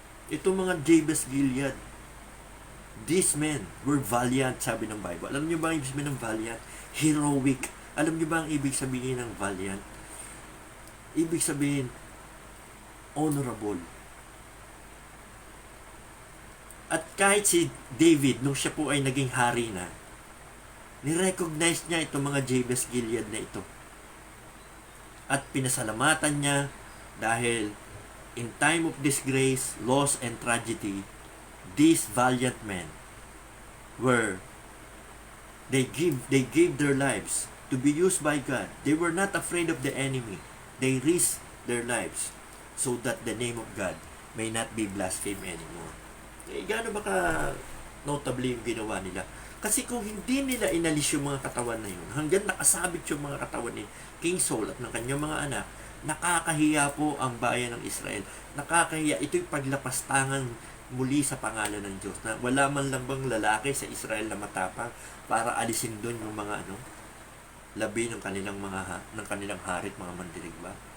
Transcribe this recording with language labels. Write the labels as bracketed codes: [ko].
[tl] Ito mga Jabez Gilead, [en] these men were valiant, [tl] sabi ng Bible. Alam niyo ba ang ibig sabihin ng valiant? Heroic. Alam niyo ba ang ibig sabihin ng valiant? Ibig sabihin, honorable. At kahit si David, nung siya po ay naging hari na, ni-recognize niya itong mga Jabez Gilead na ito. At pinasalamatan niya dahil [en] in time of disgrace, loss, and tragedy, these valiant men they gave their lives to be used by God. They were not afraid of the enemy. They risked their lives so that the name of God may not be blasphemed anymore. [tl] Eh, gaano ba ka notably yung ginawa nila? Kasi kung hindi nila inalis yung mga katawan na yun, hanggang nakasabit yung mga katawan ni King Saul at ng kanyang mga anak, nakakahiya po ang bayan ng Israel. Nakakahiya. Ito'y paglapastangan muli sa pangalan ng Diyos na wala man lang bang lalaki sa Israel na matapang para alisin doon yung mga labi ng kanilang hari at mga mandirigma.